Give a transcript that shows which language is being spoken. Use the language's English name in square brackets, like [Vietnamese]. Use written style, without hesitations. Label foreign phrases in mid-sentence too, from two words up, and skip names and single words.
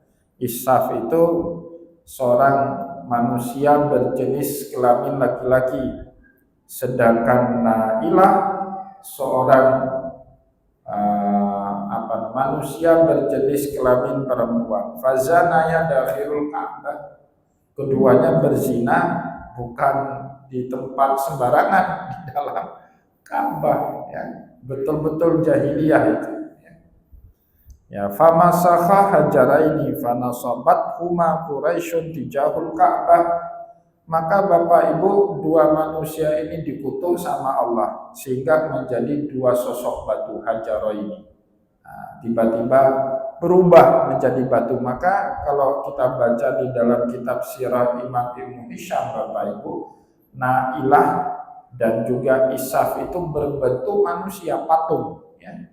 [Indonesian] Isaf itu seorang manusia berjenis kelamin laki-laki, sedangkan Nailah seorang manusia berjenis kelamin perempuan. [Arabic] فزنيا داخل الكعبة. [Indonesian] Keduanya berzina bukan di tempat sembarangan, di dalam Ka'bah ya. Betul-betul jahiliyah itu ya. Ya, [Arabic] فمسخا حجرين فنصبتهما قريش تجاه الكعبة. [Indonesian] Maka Bapak Ibu, 2 manusia ini dikutuk sama Allah sehingga menjadi 2 sosok batu hajaro ini. Nah, tiba-tiba berubah menjadi batu. Maka kalau kita baca di dalam kitab sirah Imam Ibnu Hisham Bapak Ibu, Nailah dan juga Isaf itu berbentuk manusia patung ya.